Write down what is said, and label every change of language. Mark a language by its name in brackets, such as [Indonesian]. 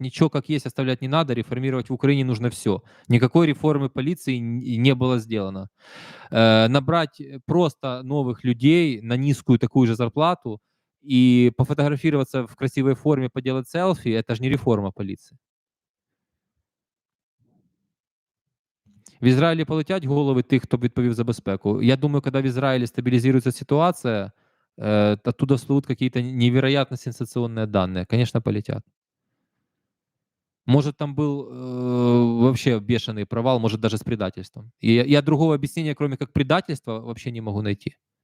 [Russian] Ничего как есть оставлять не надо, реформировать в Украине нужно все. Никакой реформы полиции не было сделано. Набрать просто новых людей на низкую такую же зарплату и пофотографироваться в красивой форме, поделать селфи — это же не реформа полиции. [Ukrainian] В Ізраїлі полетять голови тих, хто відповів за безпеку. [Russian] Я думаю, когда в Израиле стабилизируется ситуация, оттуда всплывут какие-то невероятно сенсационные данные. Конечно, полетят. Может, там был вообще бешеный провал, может, даже с предательством. И я другого объяснения, кроме как предательства, вообще не могу найти.